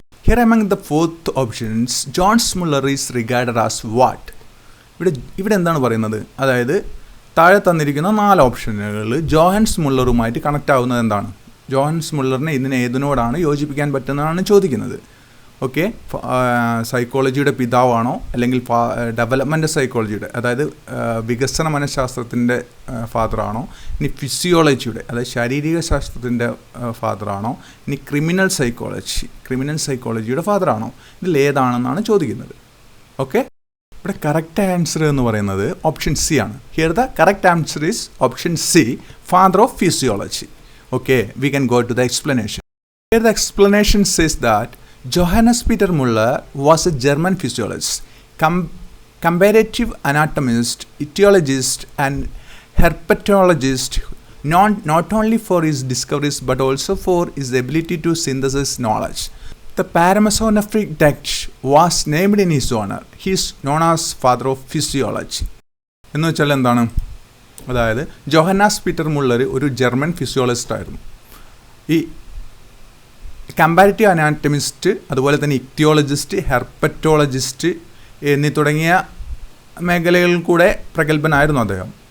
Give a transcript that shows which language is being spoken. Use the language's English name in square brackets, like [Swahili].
[English] Here among the fourth options, John Muller is regarded as what? [Malayalam] ഇവിടെ എന്താണ് പറയുന്നത്? അതായത് താഴെ തന്നിരിക്കുന്ന 4 ഓപ്ഷനുകളിൽ ജോഹൻസ് മുള്ളറുമായിട്ട് കണക്റ്റ് ആവുന്നത് എന്താണ്? ജോഹൻസ് മുള്ളറിനെ ഇതിന് ഏതിനോടാണ് യോജിപ്പിക്കാൻ പറ്റുന്നതാണ് ചോദിക്കുന്നത്. ഓക്കെ, സൈക്കോളജിയുടെ പിതാവാണോ അല്ലെങ്കിൽ ഡെവലപ്മെൻറ്റ് സൈക്കോളജിയുടെ, അതായത് വികസന മനഃശാസ്ത്രത്തിൻ്റെ ഫാദറാണോ, ഇനി ഫിസിയോളജിയുടെ, അതായത് ശാരീരിക ശാസ്ത്രത്തിൻ്റെ ഫാദറാണോ, ഇനി ക്രിമിനൽ സൈക്കോളജിയുടെ ഫാദറാണോ, ഇതിലേതാണെന്നാണ് ചോദിക്കുന്നത്. ഓക്കെ, ഇവിടെ കറക്റ്റ് ആൻസർ എന്ന് പറയുന്നത് ഓപ്ഷൻ സി ആണ്. [English] Here the correct answer is option C, father of physiology. Okay, we can go to the explanation. Here the explanation says that Johannes Peter Müller was a German physiologist, comparative anatomist, etiologist and herpetologist, known not only for his discoveries but also for his ability to synthesize knowledge. The paramesomnephric duct was named in his honor. He is known as father of physiology. [Malayalam] എന്ന് വെച്ചാൽ എന്താണ്? അതായത് Johannes Peter Muller ഒരു German physiologist ആയിരുന്നു. ഈ comparative അനാറ്റമിസ്റ്റ്, അതുപോലെ തന്നെ ഇക്തിയോളജിസ്റ്റ്, ഹെർപ്പറ്റോളജിസ്റ്റ് എന്നീ തുടങ്ങിയ മേഖലകളിൽ കൂടെ പ്രഗത്ഭനായിരുന്നു അദ്ദേഹം.